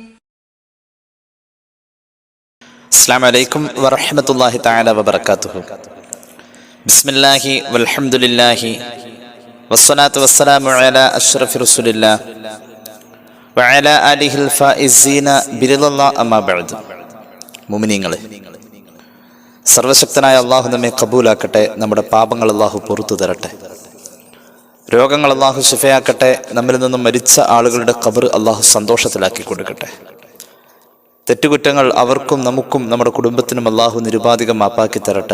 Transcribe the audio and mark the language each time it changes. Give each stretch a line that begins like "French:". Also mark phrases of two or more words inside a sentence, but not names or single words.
Arabic: السلام عليكم ورحمة الله تعالى وبركاته. بسم الله والحمد لله والصلاة والسلام على أشرف رسول الله وعلى آله الفائزين برضا الله أما بعد.
Malayalam: മുഅ്മിനീങ്ങളെ, സർവശക്തനായ അള്ളാഹു നമ്മെ കബൂലാക്കട്ടെ. നമ്മുടെ പാപങ്ങൾ അള്ളാഹു പുറത്തു തരട്ടെ. രോഗങ്ങൾ അള്ളാഹു ശിഫയാക്കട്ടെ. നമ്മിൽ നിന്നും മരിച്ച ആളുകളുടെ ഖബർ അള്ളാഹു സന്തോഷത്തിലാക്കി കൊടുക്കട്ടെ. തെറ്റുകുറ്റങ്ങൾ അവർക്കും നമുക്കും നമ്മുടെ കുടുംബത്തിനും അള്ളാഹു നിരുപാധികം മാപ്പാക്കി തരട്ടെ.